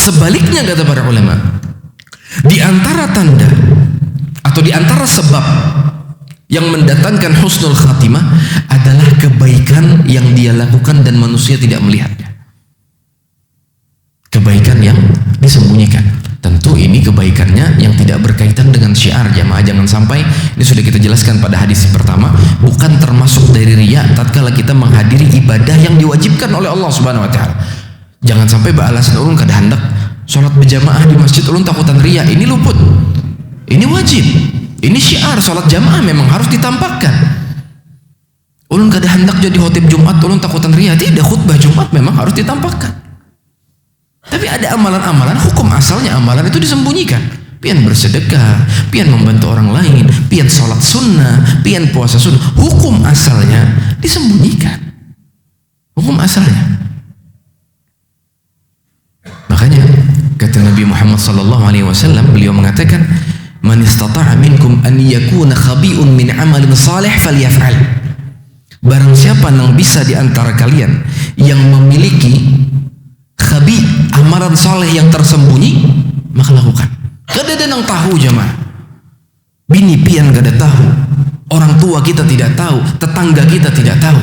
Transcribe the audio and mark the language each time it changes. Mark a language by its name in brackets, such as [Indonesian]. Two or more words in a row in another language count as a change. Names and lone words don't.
[Indonesian] Sebaliknya kata para ulama, di antara tanda atau di antara sebab yang mendatangkan [Arabic] حسن الخاتمة [Indonesian] adalah kebaikan yang dia lakukan dan manusia tidak melihatnya. Kebaikan yang disembunyikan. Tentu ini kebaikannya yang tidak berkaitan dengan syiar. Jamaah jangan sampai, ini sudah kita jelaskan pada hadis pertama, bukan termasuk dari riya tatkala kita menghadiri ibadah yang diwajibkan oleh [Arabic] الله سبحانه وتعالى. [Banjar] Jangan sampai beralasan ulun kada hendak salat berjamaah di masjid, ulun takutan riya. [Indonesian] Ini luput. Ini wajib. Ini syiar, salat jamaah memang harus ditampakkan. [Banjar] Ulun kada hendak jadi khotib Jumat, ulun takutan riya. [Indonesian] Tidak, khutbah Jumat memang harus ditampakkan. Tapi ada amalan-amalan, hukum asalnya amalan itu disembunyikan. Pian bersedekah, pian membantu orang lain, pian salat sunnah, pian puasa sunnah. Hukum asalnya disembunyikan. Hukum asalnya. Makanya kata Nabi Muhammad SAW, beliau mengatakan, [Arabic] من استطاع منكم أن يكون خبء من عمل صالح فليفعل. [Indonesian] Barang siapa yang bisa di antara kalian yang memiliki khabi, amalan saleh yang tersembunyi, maka lakukan. [Banjar] Kada ada yang tahu jemaah. Bini pian kada tahu, [Indonesian] orang tua kita tidak tahu, [Banjar] tetangga kita tidak tahu.